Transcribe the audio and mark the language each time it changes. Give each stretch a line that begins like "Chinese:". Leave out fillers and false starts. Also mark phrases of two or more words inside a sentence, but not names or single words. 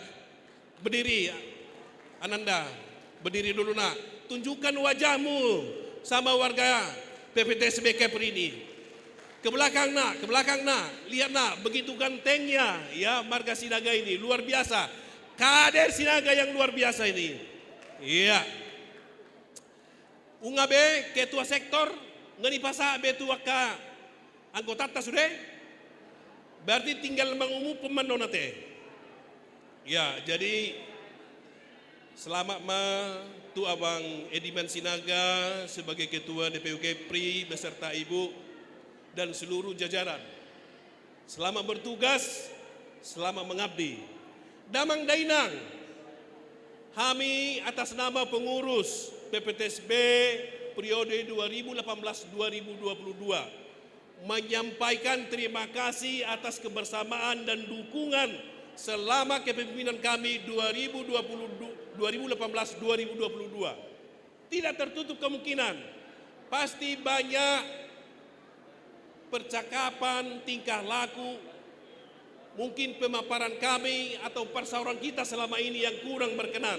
Indonesian: Berdiri Ananda, berdiri dulu nak. Tunjukkan wajahmu sama warga PPTSB Kepri ini. Ke belakang nak, ke belakang nak. Lihat nak, begitu gantengnya ya marga Sinaga ini luar biasa. Kader Sinaga yang luar biasa ini. Iya. Ungabe ketua sektor ngani pasa betua ka anggota ta sudah. Berarti tinggal mengumu pemandonate. Ya, jadi selamat tu Abang Ediman Sinaga sebagai ketua DPU Kepri beserta Ibu dan seluruh jajaran. Selamat bertugas, selamat mengabdi.
Batak Toba: Damang Dainang,
Indonesian: kami atas nama pengurus PPTSB periode 2018-2022 menyampaikan terima kasih atas kebersamaan dan dukungan selama kepemimpinan kami 2018-2022. Tidak tertutup kemungkinan, pasti banyak percakapan, tingkah laku, mungkin pemaparan kami atau persauran kita selama ini yang kurang berkenan.